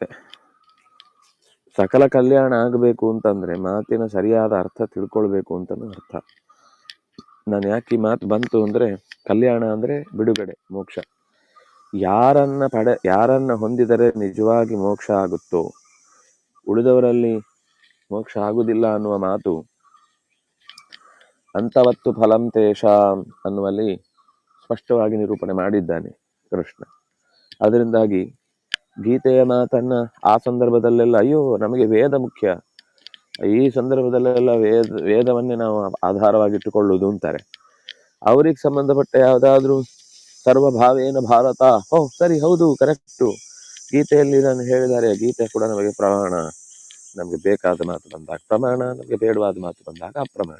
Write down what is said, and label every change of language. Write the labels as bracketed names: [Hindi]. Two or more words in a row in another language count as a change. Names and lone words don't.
[Kannada] ಸಕಲ ಕಲ್ಯಾಣ ಆಗಬೇಕು ಅಂತಂದ್ರೆ ಮಾತಿನ ಸರಿಯಾದ ಅರ್ಥ ತಿಳ್ಕೊಳ್ಬೇಕು ಅಂತನೂ ಅರ್ಥ. ನಾನು ಯಾಕೆ ಈ ಮಾತು ಬಂತು ಅಂದ್ರೆ, ಕಲ್ಯಾಣ ಅಂದ್ರೆ ಬಿಡುಗಡೆ, ಮೋಕ್ಷ. ಯಾರನ್ನ ಹೊಂದಿದರೆ ನಿಜವಾಗಿ ಮೋಕ್ಷ ಆಗುತ್ತೋ, ಉಳಿದವರಲ್ಲಿ ಮೋಕ್ಷ ಆಗುವುದಿಲ್ಲ ಅನ್ನುವ ಮಾತು [Sanskrit] ಅಂತವತ್ತು ಫಲಂ ತೇಷಾಂ [Kannada] ಅನ್ನುವಲ್ಲಿ ಸ್ಪಷ್ಟವಾಗಿ ನಿರೂಪಣೆ ಮಾಡಿದ್ದಾನೆ ಕೃಷ್ಣ. ಅದರಿಂದಾಗಿ ಗೀತೆಯ ಮಾತನ್ನ ಆ ಸಂದರ್ಭದಲ್ಲೆಲ್ಲ ಅಯ್ಯೋ ನಮಗೆ ವೇದ ಮುಖ್ಯ, ಈ ಸಂದರ್ಭದಲ್ಲೆಲ್ಲ ವೇದವನ್ನೇ ನಾವು ಆಧಾರವಾಗಿಟ್ಟುಕೊಳ್ಳುವುದು ಅಂತಾರೆ. ಅವ್ರಿಗೆ ಸಂಬಂಧಪಟ್ಟ ಯಾವುದಾದ್ರೂ [Sanskrit] ಸರ್ವಭಾವೇನ ಭಾರತ, [Kannada] ಸರಿ, ಹೌದು, ಕರೆಕ್ಟು, ಗೀತೆಯಲ್ಲಿ ನಾನು ಹೇಳಿದ್ದಾರೆ, ಗೀತೆ ಕೂಡ ನಮಗೆ ಪ್ರಮಾಣ, ನಮಗೆ ಬೇಕಾದ ಮಾತು ಬಂದಾಗ ಪ್ರಮಾಣ, ನಮಗೆ ಬೇಡವಾದ ಮಾತು ಬಂದಾಗ ಅಪ್ರಮಾಣ.